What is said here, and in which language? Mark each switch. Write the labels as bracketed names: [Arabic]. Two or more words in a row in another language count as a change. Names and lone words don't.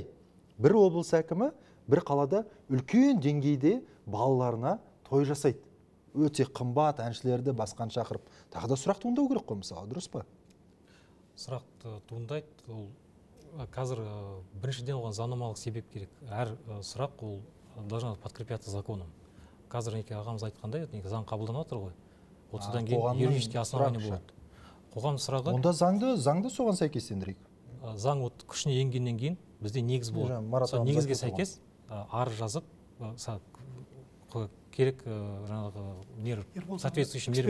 [Kazakh] Бір облыс әкімі бір қалада үлкен деңгейде балаларына той жасайды. Өте қымбат әншілерді басқан шақырып. Тағы да сұрақ туындау керек қой, мысалы, дұрыс па? Сұрақ туындайды. Ол қазір біріншіден оған заңнамалық себеп керек. Әр сұрақ ол [Russian] должно подкрепляться законом. [Kazakh] Қазір ағамыз айтқандай, заң қабылданып жатыр ғой. Осыдан кейін [Russian] юридический основание [Kazakh] болады. Қоғам сұрағы. Онда заңды соған сәйкестендірейік. Заң күшіне енгеннен кейін бізде негіз болады. Негізге сәйкес арыз жазып керек [Russian] соответствующий мер.